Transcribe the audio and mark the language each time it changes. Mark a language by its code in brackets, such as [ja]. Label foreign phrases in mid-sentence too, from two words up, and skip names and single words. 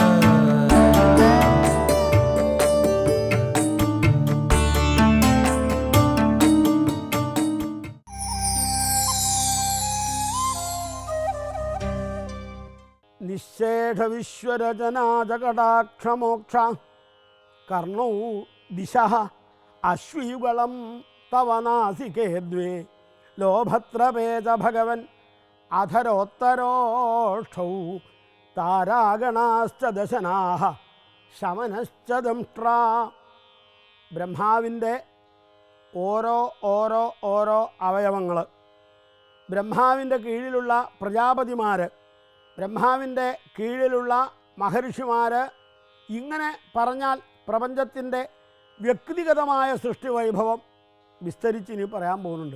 [sa] निःशेष विश्वरचना जकटाक्षमोक्ष कर्णौ दिशः अश्वयुगलं तव नासिके द्वे लोभत्रपेज भगवन् अधरोत्तरोष्ठौ तारागणाश्च दशनाः ശമനശ്ച ദംഷ്ട്രാ. [ml] ബ്രഹ്മാവിൻ്റെ ഓരോ അവയവങ്ങൾ, ബ്രഹ്മാവിൻ്റെ കീഴിലുള്ള പ്രജാപതിമാർ, ബ്രഹ്മാവിൻ്റെ കീഴിലുള്ള മഹർഷിമാർ, ഇങ്ങനെ പറഞ്ഞാൽ പ്രപഞ്ചത്തിൻ്റെ വ്യക്തിഗതമായ സൃഷ്ടി വൈഭവം വിസ്തരിച്ച് ഇനി പറയാൻ പോകുന്നുണ്ട്.